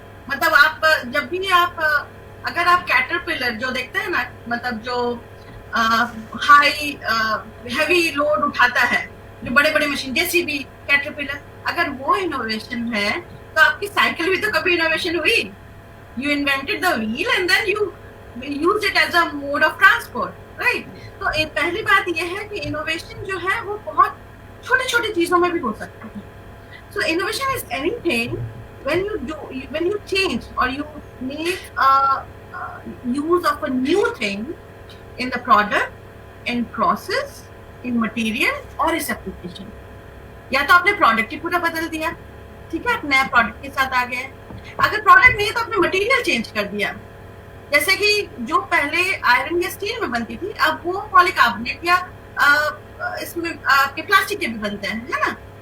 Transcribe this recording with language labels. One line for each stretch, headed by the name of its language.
Hindi: मतलब आप जब भी आप अगर आप कैटरपिलर जो देखते हैं ना, मतलब जो हाई हैवी लोड उठाता है, जो बड़े बड़े मशीन जैसी भी कैटरपिलर, अगर वो इनोवेशन है तो आपकी साइकिल भी तो कभी इनोवेशन हुई।
English: You invented the wheel and then you use it as a mode of transport, right.
Hindi: तो पहली बात यह है कि इनोवेशन जो है वो बहुत छोटी छोटी चीजों में भी हो सकता है।
English: So innovation is anything when you change or you make use of a new thing in the product, in process, in material or its application।
Hindi: या तो आपने प्रोडक्ट ही पूरा बदल दिया, ठीक है, आप नया प्रोडक्ट के साथ आ गए। अगर प्रोडक्ट नहीं है तो आपने मटेरियल चेंज कर दिया। जैसे कि जो पहले आयरन या स्टील में बनती थी, अब वो पॉलीकार्बोनेट या इसमें आपके प्लास्टिक के भी बनते हैं, है ना।